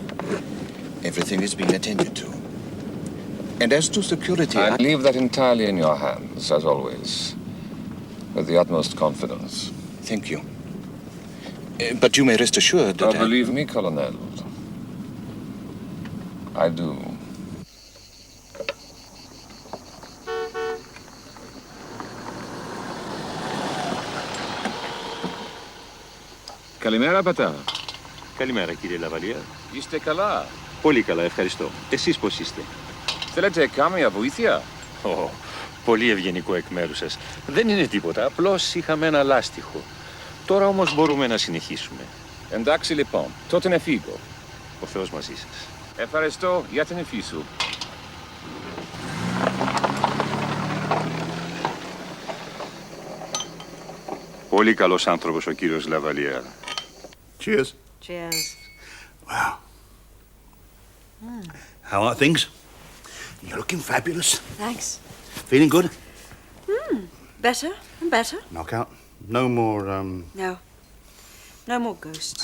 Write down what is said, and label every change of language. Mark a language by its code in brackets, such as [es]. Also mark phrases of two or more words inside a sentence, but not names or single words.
[en] Everything is being attended to. And as to security, I leave that entirely in your hands, as always. With the utmost confidence. Thank you. But you may rest assured that Believe me, Colonel. I do. [el] Καλημέρα, πατέρα. Καλημέρα, κύριε Λαβαλιέ. Είστε καλά? Πολύ καλά, ευχαριστώ. Εσείς πώς είστε? Θέλετε κάμια βοήθεια? Πολύ ευγενικό εκ μέρους σας. Δεν είναι τίποτα, απλώς είχαμε ένα λάστιχο. Τώρα όμως μπορούμε να συνεχίσουμε. Εντάξει λοιπόν, τότε να φύγω. Ο Θεός μαζί σας. Ευχαριστώ για την ευχή σου. Πολύ καλός άνθρωπος ο κύριος Λαβαλιέ. [en] Cheers. Cheers. Wow. How are things? You're looking fabulous. Thanks. Feeling good? Better and better. Knockout? No more, No. No more ghosts.